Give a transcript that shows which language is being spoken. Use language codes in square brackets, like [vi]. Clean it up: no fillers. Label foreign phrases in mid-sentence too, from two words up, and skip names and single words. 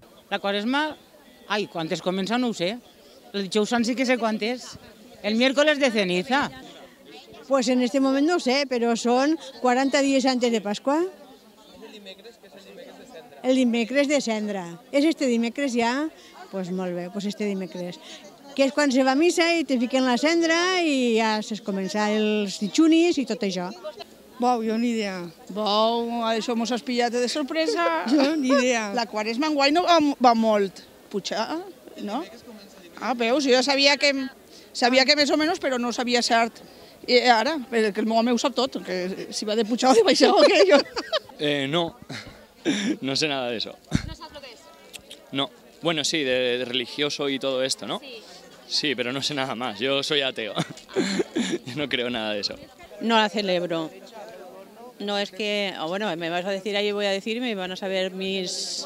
[ca] La Quaresma, ai, [es] ¿cuántas comienzan? [ca] No ho sé. El dijous sant sí que sé cuántas. [es] El miércoles de ceniza. Pues en este [ca] moment no ho sé, però són 40 dies antes de Pasqua. El dimecres de cendra. És este dimecres ja? Doncs molt bé, doncs este dimecres. Que és quan se va a missa i te fiquen la cendra i ja es comença els ditxunis i tot això. Bou, jo ni idea. Bou, això mos has pillat de sorpresa. Jo ni idea. La Quaresma enguany no va molt. Pujar, no? Ah, veus, jo ja sabia que més o menys, però no sabia cert. I ara, perquè el meu home ho sap tot, que si va de pujar o de baixar o què, jo. [es] No, no sé nada de eso. ¿No sabes lo que es? No, bueno, sí, de religioso y todo esto, ¿no? Sí. Sí, pero no sé nada más, yo soy ateo. Yo no creo nada de eso. No la celebro. No es que, bueno, me vas a decir ahí, voy a decir, me van a saber mis...